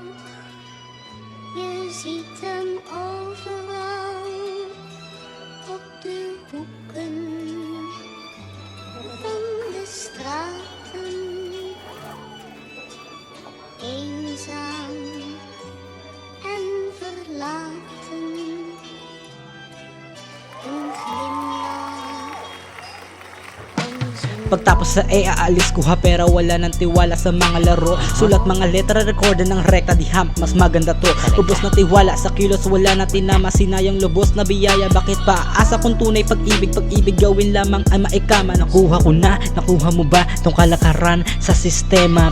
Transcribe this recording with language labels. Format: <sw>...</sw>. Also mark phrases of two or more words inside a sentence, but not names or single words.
<nl>Je ziet hem overal op de hoeken van de straten. Eenzaam en verlaten. Een glimlach om zijn</nl> <tl>Pagtapos sa aalis kuha pera, wala ng tiwala sa mga laro. Sulat mga letra, recorder ng rekta, di ham, mas maganda to. Ubos na tiwala sa kilos, wala na tinama. Sinayang lubos na biyaya, bakit pa asa kung tunay pag-ibig? Pag-ibig gawin lamang ay maikama. Nakuha ko na, nakuha mo ba tong kalakaran sa sistema?</tl>